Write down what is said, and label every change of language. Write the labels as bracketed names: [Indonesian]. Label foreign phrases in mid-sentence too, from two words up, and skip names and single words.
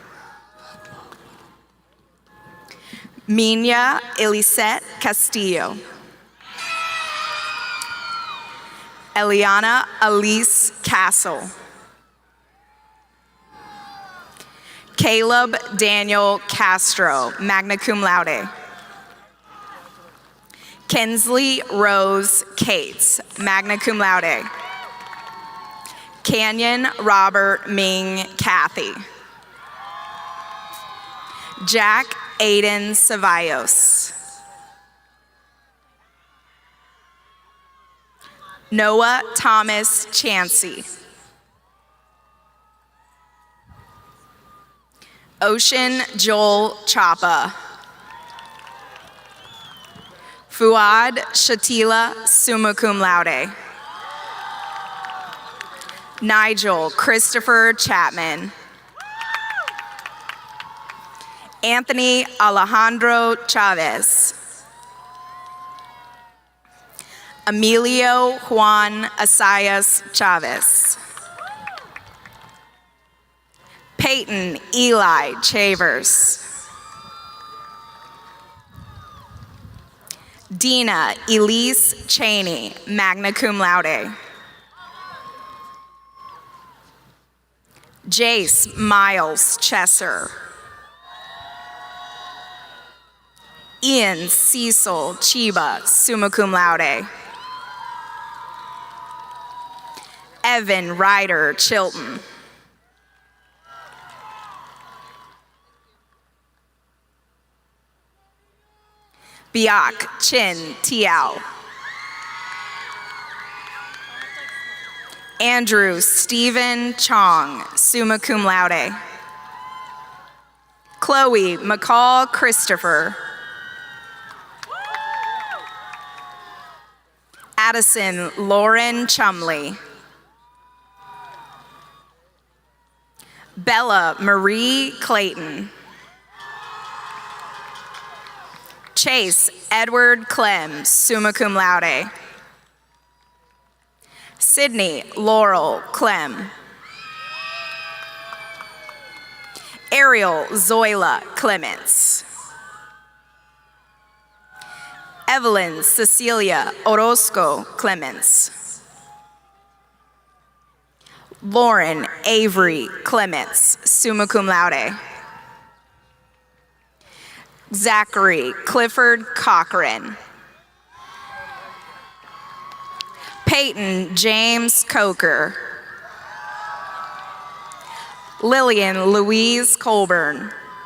[English] Mina Elisette Castillo. Eliana Elise Castle. Caleb Daniel Castro, [Latin] magna cum laude. [English] Kensley Rose Cates, [Latin] magna cum laude. [English] Canyon Robert Ming Cathy. Jack Aiden Cevallos. Noah Thomas Chansey. Ocean Joel Chapa. Fuad Shatila, [Latin] summa cum laude. [English] Nigel Christopher Chapman. Anthony Alejandro Chavez. Emilio Juan Asayas Chavez. Peyton Eli Chavers. Dina Elise Cheney, [Latin] magna cum laude. [English] Jace Miles Chesser. Ian Cecil Chiba, [Latin] summa cum laude. [English] Evan Ryder Chilton. Biak Chin Tiao. Andrew Stephen Chong, [Latin] summa cum laude. [English] Chloe McCall Christopher. Addison Lauren Chumley. Bella Marie Clayton. Chase Edward Clem, [Latin] summa cum laude. [English] Sydney Laurel Clem. Ariel Zoila Clements. Evelyn Cecilia Orozco Clements. Lauren Avery Clements, [Latin] summa cum laude. [English] Zachary Clifford Cochran. Peyton James Coker. Lillian Louise Colburn.